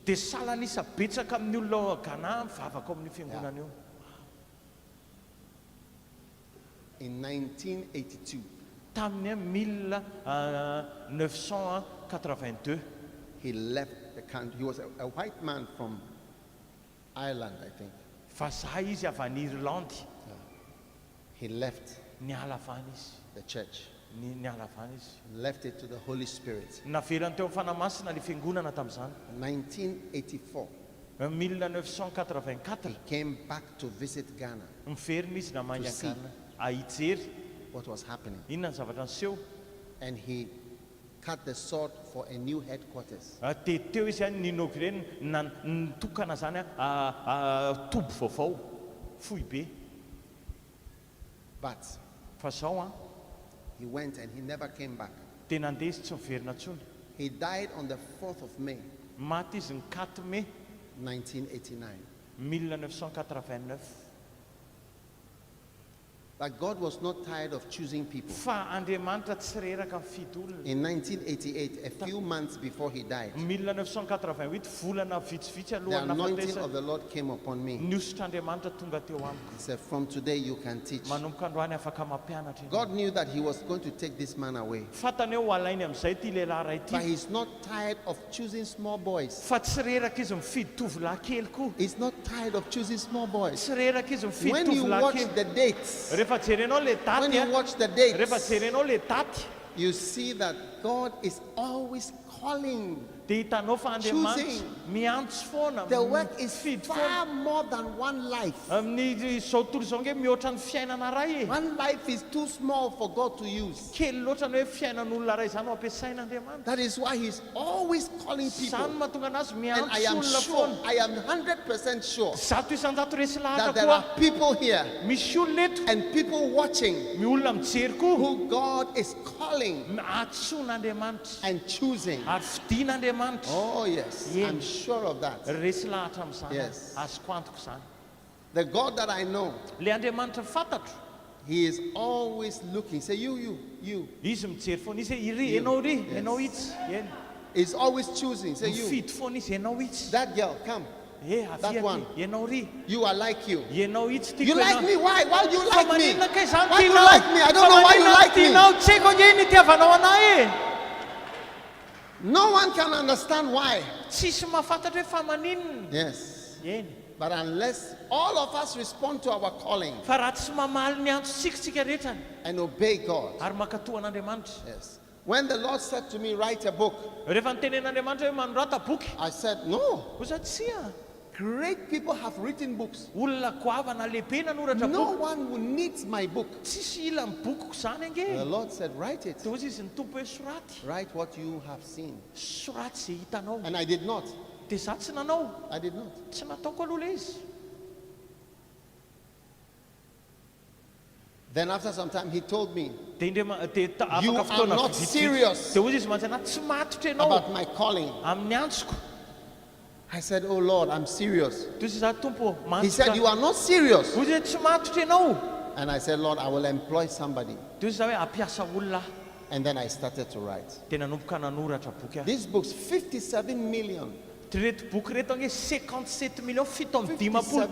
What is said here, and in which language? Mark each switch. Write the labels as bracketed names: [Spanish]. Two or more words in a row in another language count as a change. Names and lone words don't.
[Malagasy] Dia salanisa betsaka amin'ny olona Ghana mivavaka amin'ny fiangonana io. [English] In 1982, [Malagasy] Tamin'ny 1982, [English] he left the country. He was a white man from Ireland, I think. [Malagasy] fa zah izy avy any Irlandy. [English] He left [Malagasy] Niala avy any izy. [English] the church, [Malagasy] Niala avy any izy. [English] left it to the Holy Spirit. [Malagasy] Navelany teo amin'ny fanahy masina le fiangonana tamin'izany. [English] 1984, [Malagasy] 1984, [English] he came back to visit Ghana, [Malagasy] miverina izy namangy [English] To see. [Malagasy] an-Ghana hijery [English] what was happening. [Malagasy] inona ny zavatra niseho. [English] And he cut the sword for a new headquarters. [Malagasy] Teo izy any ninogreny nitokana zany tobo vaovao fohy be. [English] But [Malagasy] Fa zao [English] he went and he never came back. [Malagasy] dia nandeha izy tsy miverina intsony. [English] He died on the 4th of May, [Malagasy] Maty izy ny 4 mai [English] 1989. [Malagasy] 1989. [English] But God was not tired of choosing people. [Malagasy] Fa Andriamanitra tsy reraka mifidy olona. [English] In 1988, a few months before he died, [Malagasy] 1988 volana vitsivitsy [English] the [Malagasy] alohan'ny [English] anointing [Malagasy] nafatesa [English] of the Lord came upon me. [Malagasy] niosotr'Andriamanitra tonga teo amiko. [English] He said, from today you can teach. [Malagasy] Manomboka androany afaka mampianatra ianao. [English] God knew that he was going to take this man away. [Malagasy] Fantany hoe ho alainy amin'izay ty lehilahy ray [English] But [Malagasy] ty. [English] he's not tired of choosing small boys. [Malagasy] Fa tsy reraka izy mifidy tovolahy kely koa. [English] He's not tired of choosing small boys. [Malagasy] Tsy reraka izy mifidy [English] When you [Malagasy] tovolahy [English] watch [Malagasy] kely. [English] the dates, [Malagasy] Rehefa jerenao le [English] when [Malagasy] daty [English] you watch the dates, [Malagasy] rehefa jerenao le daty [English] you see that God is always calling. [Malagasy] dia hitanao fa Andriamanitra [English] Choosing. [Malagasy] miantso foana. [English] The work is [Malagasy] mifidy [English] far [Malagasy] foana. [English] more than one life. [Malagasy] Amin'ny zao tontolo izao nge mihoatra ny fiainana ray e. [English] One life is too small for God to use. [Malagasy] Kely loatra ny hoe fiainan'olona ray izany ho ampiasain'Andriamanitra. [English] That is why he's always calling [Malagasy] Izany [English] people. [Malagasy] mahatonga anazy [English] And [Malagasy] miantso [English] I am [Malagasy] olona [English] sure, [Malagasy] foana. [English] I am 100% sure [Malagasy] Zato isanjato resy lahatra [English] that there [Malagasy] koa. [English] are people here [Malagasy] Misy olona eto, [English] and people watching [Malagasy] mi olona mijery koa. [English] who God is calling [Malagasy] Atsoin'Andriamanitra [English] and choosing. [Malagasy] ary fidian'Andriamanitra. [English] Oh, yes, Yeah. I'm sure of that. [Malagasy] Resy lahatra amin'izany. [English] Yes. [Malagasy] Azoko antoko izany. [English] The God that I know, [Malagasy] Le Andriamanitra fantatro. [English] he is always looking. Say, you. [Malagasy] Izy mijery foana izy hoe iry, [English] You. [Malagasy] ianao ry, [English] Yes. [Malagasy] ianao itsy. Eny. [English] He's always choosing. Say, you. [Malagasy] Mifidy foana izy, ianao itsy. [English] That girl, come. [Malagasy] Avia [English] That one. [Malagasy] ty, ianao ry, [English] You are like you. [Malagasy] ianao itsy tiako [English] You like [Malagasy] ianao. [English] me? Why? Why do you [Malagasy] Fa [English] like me? [Malagasy] maninona kay izany [English] Why do you [Malagasy] tianao? [English] like me? I don't know why you like me. [Malagasy] Tianao, tsy haiko nge ny itiavanao anahy e. [English] No one can understand why. [Malagasy] Tsisy mahafantatra hoe fa maninona. [English] Yes. [Malagasy] Eny. [English] But unless all of us respond to our calling [Malagasy] Fa raha tsy mamaly ny antsotsika rehetra [English] and obey God. [Malagasy] ary makatohan'Andriamanitra. [English] Yes. When the Lord said to me, write a book, Rehefa nitenen'Andriamanitra hoe manorata boky, I said, no. [Malagasy] kosa tsy a. [English] Great people have written books. [Malagasy] Olona goavana lehibe nanoratra [English] No [Malagasy] boky. [English] one who needs my book. [Malagasy] Tsisy ila ny bokiko izany [English] The [Malagasy] ange. [English] Lord said, write it. [Malagasy] Dia ozy izy ny tompo hoe soraty. [English] Write what you have seen. [Malagasy] Soraty izay hitanao. [English] And I did not. [Malagasy] Dia za tsy nanao. [English] I did not. [Malagasy] Tsy nataoko aloha le izy. [English] Then after some time, he told me [Malagasy] Dia [English] You [Malagasy] afaka [English] are [Malagasy] fotoana [English] not [Malagasy] vitsivitsy. [English] serious [Malagasy] Dia ozy izy mantsana tsy matotra ianao [English] about my calling. [Malagasy] amin'ny antsoko. [English] I said, oh Lord, I'm serious. [Malagasy] Dia ozy za tompo [English] He said, you [Malagasy] mantoka. [English] are not serious. [Malagasy] Ozy hoe tsy matotra ianao. [English] And I said, Lord, I will employ somebody. [Malagasy] Dia ozy za hoe ampiasa olona. [English] And then I started to write. [Malagasy] Dia nanomboka nanoratra boky aho. [English] These books, 57 million. [Malagasy] Reto boky reto ange 57 million, 7 [English] 57